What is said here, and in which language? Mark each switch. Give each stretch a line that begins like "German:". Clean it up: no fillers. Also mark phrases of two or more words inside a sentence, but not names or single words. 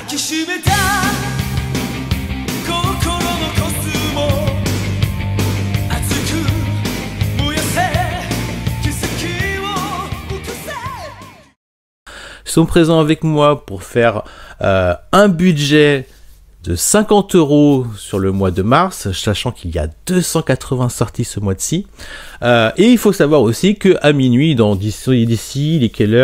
Japanese: きしめた心のコスモ熱く燃やせ奇跡を起こせ。
French: Ils sont présents avec moi pour faire un budget de 50 € sur le mois de mars, sachant qu'il y a 280 sorties ce mois-ci. Et il faut savoir aussi que à minuit, d'ici, il est quelle heure?